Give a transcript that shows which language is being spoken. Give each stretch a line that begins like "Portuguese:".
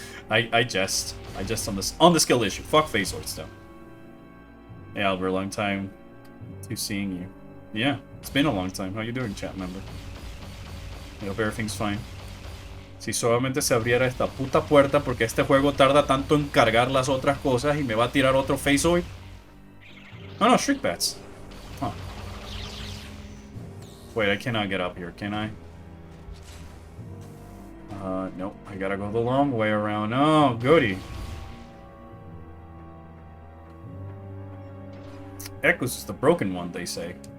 English: I jest on the skill issue. Fuck phasoids though. Yeah, Albert, long time to seeing you. Yeah, it's been a long time. How you doing, chat member? I hope everything's fine.
Spanish: Si solamente se abriera esta puta puerta porque este juego tarda tanto en cargar las otras cosas y me va a tirar otro phasoid.
English: Oh no, Shriek Bats. Huh. Wait, I cannot get up here, can I? Nope. I gotta go the long way around. Oh, goody. Echoes is the broken one, they say.